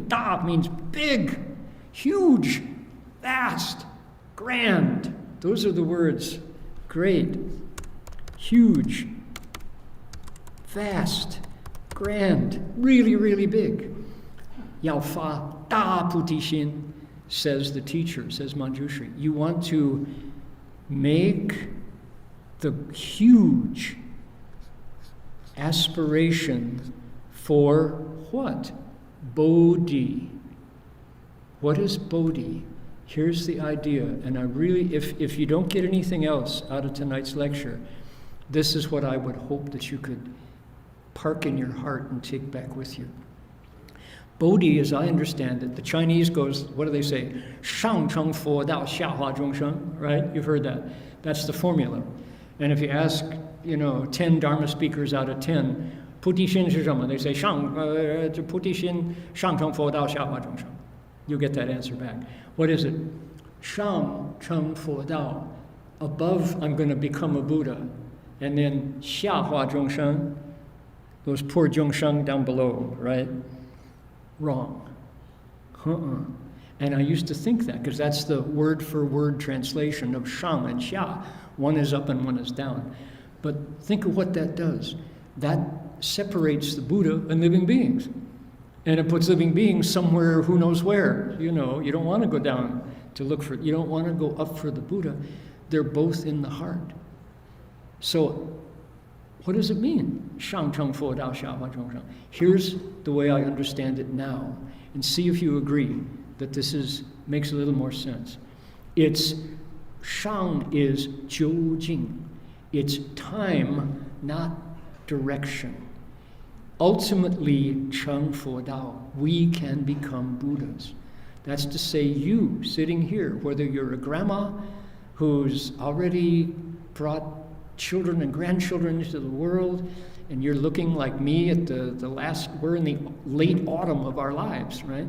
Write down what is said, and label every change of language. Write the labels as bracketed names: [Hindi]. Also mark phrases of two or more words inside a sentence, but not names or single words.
[English] Da means big, huge, vast, grand. Those are the words. Great, huge, vast, grand, really, really big. [Chinese] 要發大菩提心, [English] says the teacher, says Manjushri. You want to make the huge aspiration for what? Bodhi. What is Bodhi? Here's the idea, and I really, if you don't get anything else out of tonight's lecture, this is what I would hope that you could park in your heart and take back with you. Bodhi, as I understand it, the Chinese goes, what do they say? [Chinese] 上成佛道下化眾生, [English] right? You've heard that. That's the formula. And if you ask, 10 Dharma speakers out of 10, [Chinese] 菩提心是這麼? [English] They say, [Chinese] 菩提心上成佛道下化眾生. [English] You'll get that answer back. What is it? [Chinese] 上成佛道. [English] Above, I'm going to become a Buddha. And then [Chinese] 下化眾生, [English] those poor [Chinese] 眾生 [English] down below, right? Wrong. And I used to think that, because that's the word-for-word translation of shang and xia. One is up and one is down. But think of what that does. That separates the Buddha and living beings. And it puts living beings somewhere who knows where. You don't want to go down to look for, you don't want to go up for the Buddha. They're both in the heart. So what does it mean? [Chinese] 上成佛道下化眾生. [English] Here's the way I understand it now, and see if you agree that this makes a little more sense. It's shang is [Chinese] 究竟. [English] It's time, not direction. Ultimately, [Chinese] 成佛道, [English] we can become Buddhas. That's to say, you sitting here, whether you're a grandma who's already brought children and grandchildren into the world, and you're looking like me at we're in the late autumn of our lives, right?